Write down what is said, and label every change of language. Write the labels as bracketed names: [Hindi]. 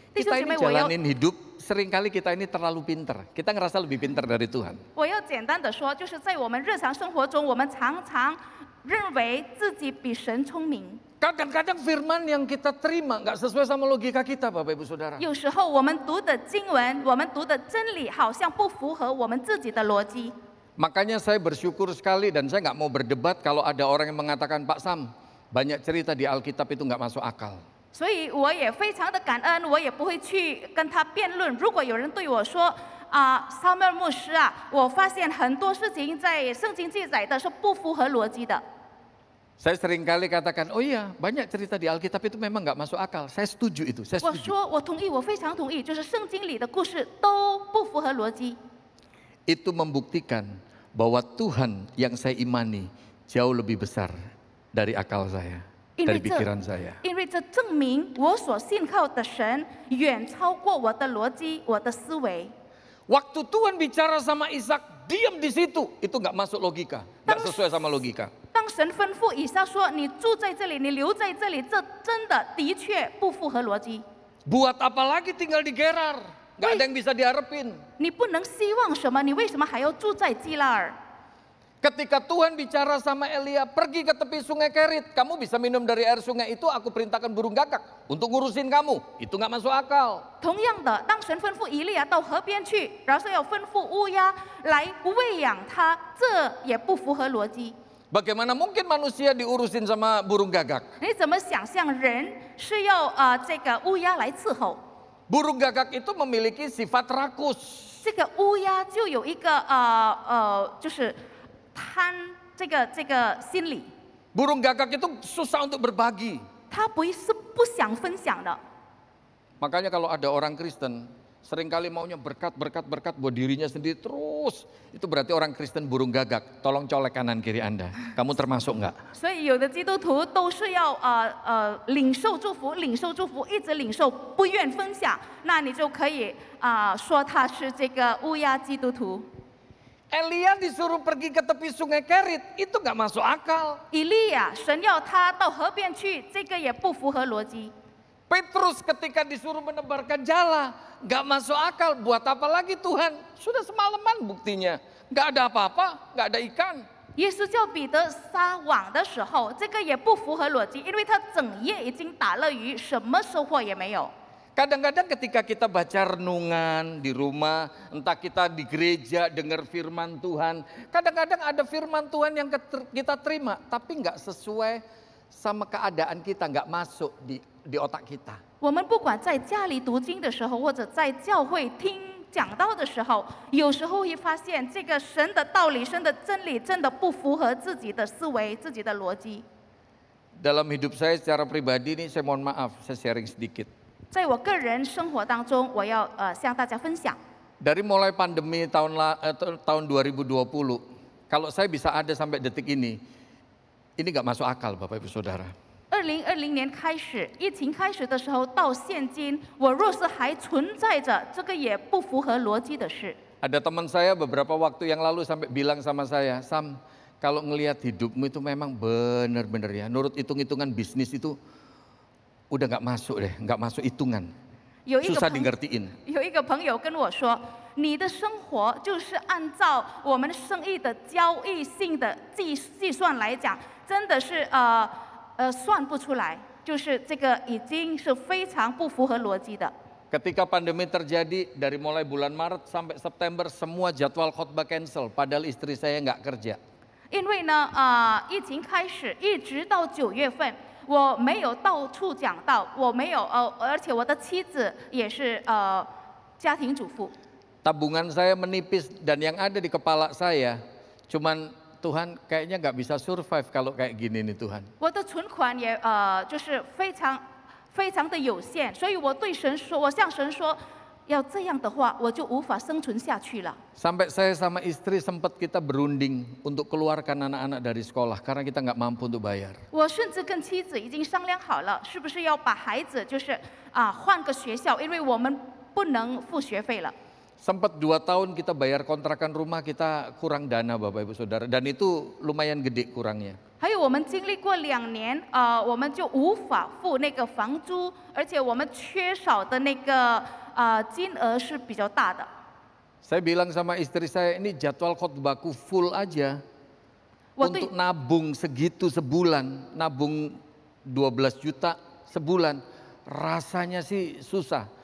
[Indonesian] Kita ini jalanin hidup, seringkali kita ini terlalu pinter. Kita ngerasa lebih pinter dari Tuhan. [Chinese] 我要简单的说，就是在我们日常生活中，我们常常认为自己比神聪明。 [Indonesian] Kadang-kadang firman yang kita terima nggak sesuai sama logika kita, Bapak Ibu Saudara. [Chinese] 有时候我们读的经文，我们读的真理，好像不符合我们自己的逻辑。 [Indonesian] Makanya saya bersyukur sekali dan saya nggak mau berdebat kalau ada orang yang mengatakan, Pak Sam, banyak cerita di Alkitab itu nggak masuk akal. [Chinese] 所以我也非常的感恩，我也不会去跟他辩论。如果有人对我说萨缪尔牧师啊，我发现很多事情在圣经记载的是不符合逻辑的。 [Indonesian] Saya seringkali katakan, oh iya banyak cerita di Alkitab itu memang nggak masuk akal. Saya setuju itu, saya [Chinese] 我 [Indonesian] setuju. [Chinese] 说我同意，我非常同意，就是圣经里的故事都不符合逻辑。 [Indonesian] Itu membuktikan bahwa Tuhan yang saya imani jauh lebih besar dari akal saya, dari pikiran saya. [Chinese] 因为这证明我所信靠的神远超过我的逻辑、我的思维。 [Indonesian] Waktu Tuhan bicara sama Ishak, diam di situ, itu nggak masuk logika, nggak sesuai sama logika. [Chinese] 当神吩咐以撒说：“你住在这里，你留在这里。” 这真的的确不符合逻辑。 [Indonesian] Buat apa lagi tinggal di Gerar? Nggak ada yang bisa diharapin. [Chinese] 你不能希望什么？你为什么还要住在基拉尔？ [Indonesian] Ketika Tuhan bicara sama Elia, pergi ke tepi sungai Kerit, kamu bisa minum dari air sungai itu, aku perintahkan burung gagak untuk ngurusin kamu. Itu nggak masuk akal. [Chinese] 同样的，当神吩咐以利亚到河边去，然后要吩咐乌鸦来喂养他，这也不符合逻辑。 [Indonesian] Bagaimana mungkin manusia diurusin sama burung gagak? [Chinese] 你怎么想象人是要这个乌鸦来伺候？ [Indonesian] Burung gagak itu memiliki sifat rakus. [Chinese] 这个乌鸦就有一个就是贪这个心理， [Indonesian] Burung gagak itu susah untuk berbagi. [Chinese] 它是不想分享的。 [Indonesian] Makanya kalau ada orang Kristen, seringkali maunya berkat buat dirinya sendiri terus. Itu berarti orang Kristen burung gagak. Tolong colek kanan kiri Anda. Kamu termasuk nggak? [Chinese] 所以有的基督徒都是要领受祝福，领受祝福，一直领受，不愿分享，那你就可以说他是这个乌鸦基督徒。 [Indonesian] Elia disuruh pergi ke tepi sungai Kerit, itu nggak masuk akal. [Chinese] 以利亚，神要他到河边去，这个也不符合逻辑。 [Indonesian] Petrus ketika disuruh menebarkan jala, nggak masuk akal. Buat apa lagi Tuhan? Sudah semalaman buktinya. Nggak ada apa-apa, nggak ada ikan. [Chinese] 耶稣叫彼得撒网的时候，这个也不符合逻辑，因为他整夜已经打了鱼，什么收获也没有。 [Indonesian] Kadang-kadang ketika kita baca renungan di rumah, entah kita di gereja dengar firman Tuhan, kadang-kadang ada firman Tuhan yang kita terima, tapi nggak sesuai sama keadaan kita, nggak masuk di otak kita. [Chinese] 我们不管在家里读经的时候，或者在教会听讲道的时候，有时候会发现这个神的道理、神的真理真的不符合自己的思维、自己的逻辑。 [Indonesian] Dalam hidup saya secara pribadi ini saya mohon maaf, saya sharing sedikit. [Chinese] 在我个人生活当中，我要向大家分享。 [Indonesian] Dari mulai pandemi tahun 2020, kalau saya bisa ada sampai detik ini nggak masuk akal Bapak Ibu Saudara. [Chinese] 2020年开始，疫情开始的时候到现今，我若是还存在着，这个也不符合逻辑的事。 [Indonesian] Ada teman saya beberapa waktu yang lalu sampai bilang sama saya, Sam, kalau ngelihat hidupmu itu memang benar-benar ya, nurut hitung-hitungan bisnis itu udah nggak masuk deh, nggak masuk hitungan, [Chinese] 有一个 [Indonesian] susah [Chinese] 朋 [Indonesian] digertiin. [Chinese] 有一个朋友跟我说，你的生活就是按照我们生意的交易性的计算来讲，真的是算不出来，就是这个已经是非常不符合逻辑的。 [Indonesian] Ketika pandemi terjadi dari mulai bulan Maret sampai September semua jadwal khotbah cancel, padahal istri saya nggak kerja. [Chinese] 因为呢，疫情开始一直到9月份，我没有到处讲道，我没有而且我的妻子也是家庭主妇。 [Indonesian] Tabungan saya menipis dan yang ada di kepala saya cuman Tuhan kayaknya nggak bisa survive kalau kayak gini nih Tuhan. [Chinese] 我的存款也就是非常的有限，所以我对神说，我向神说，要这样的话，我就无法生存下去了。 [Indonesian] Sampai saya sama istri sempat kita berunding untuk keluarkan anak-anak dari sekolah karena kita nggak mampu untuk bayar. [Chinese] 我甚至跟妻子已经商量好了，是不是要把孩子就是换个学校，因为我们不能付学费了。 [Indonesian] Sempat 2 tahun kita bayar kontrakan rumah kita kurang dana Bapak Ibu Saudara dan itu lumayan gede kurangnya. [Chinese] 还有我们经历过2年，我们就无法付那个房租，而且我们缺少的那个金额是比较大的。 [Indonesian] Saya bilang sama istri saya, ini jadwal khotbahku full aja. [Chinese] 我对 [Indonesian] Untuk nabung segitu sebulan, nabung 12 juta sebulan, rasanya sih susah.